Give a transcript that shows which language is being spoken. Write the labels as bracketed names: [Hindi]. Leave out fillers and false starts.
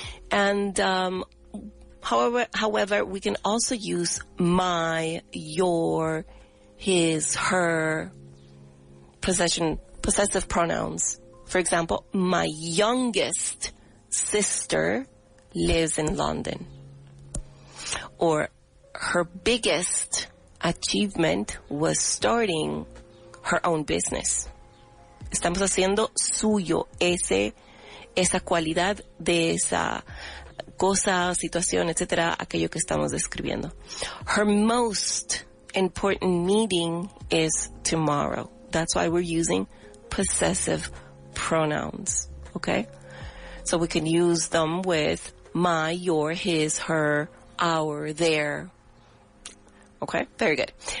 [English] And however, we can also use my, your, his, her, possessive pronouns. For example, my youngest sister lives in London. Or her biggest achievement was starting her own business. [Spanish] Estamos haciendo suyo esa cualidad de esa cosa, situación, etcétera, aquello que estamos describiendo. [English] Her most important meeting is tomorrow. That's why we're using possessive pronouns, okay? So we can use them with my, your, his, her, our, their. Okay, very good.